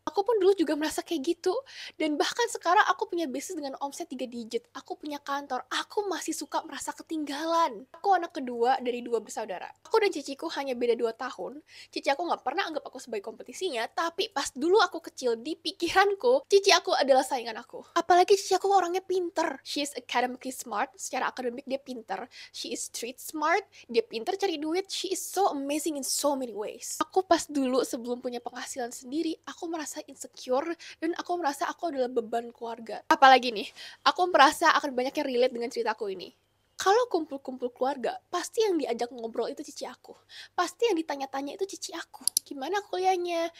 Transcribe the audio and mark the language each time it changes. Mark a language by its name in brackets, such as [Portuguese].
[Indonesian] Aku pun dulu juga merasa kayak gitu. Dan bahkan sekarang aku punya bisnis dengan omset 3 digit. Aku punya kantor. Aku masih suka merasa ketinggalan. Aku anak kedua dari 2 bersaudara. Aku dan ciciku hanya beda 2 tahun. Cici aku gak pernah anggap aku sebagai kompetisinya. Tapi pas dulu aku kecil, di pikiranku, cici aku adalah saingan aku. Apalagi cici aku orangnya pinter. [English] She is academically smart. [Indonesian] Secara akademik dia pinter. [English] She is street smart. [Indonesian] Dia pinter cari duit. [English] She is so amazing in so many ways. [Indonesian] Aku pas dulu sebelum punya penghasilan sendiri, aku merasa insecure dan aku merasa aku adalah beban keluarga. Apalagi nih, aku merasa akan banyak yang relate dengan ceritaku ini. Kalau kumpul-kumpul keluarga, pasti yang diajak ngobrol itu cici aku. Pasti yang ditanya-tanya itu cici aku. Gimana kuliahnya?